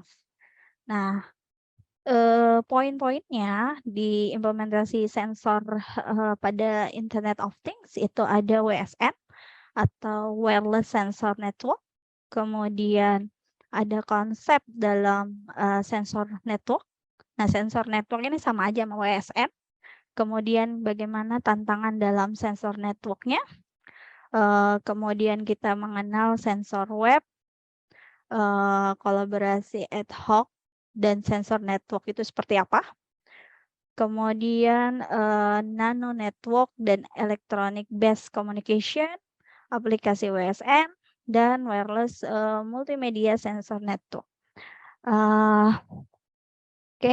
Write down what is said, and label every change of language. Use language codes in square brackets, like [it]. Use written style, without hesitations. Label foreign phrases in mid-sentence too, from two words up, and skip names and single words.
[id] Nah, poin-poinnya di implementasi sensor pada [en] Internet of Things [id] itu ada WSN atau [en] Wireless Sensor Network, [id] kemudian ada konsep dalam [en] sensor network. [id] Nah, [en] sensor network [id] ini sama aja sama WSN. Kemudian bagaimana tantangan dalam [en] sensor networknya. [id] Kemudian kita mengenal [en] sensor web, [id] kolaborasi [la] ad hoc, [id] dan [en] sensor network [id] itu seperti apa. Kemudian [en] nano network [id] dan [en] electronic based communication, [id] aplikasi WSN, dan [en] wireless multimedia sensor network. [id] Oke.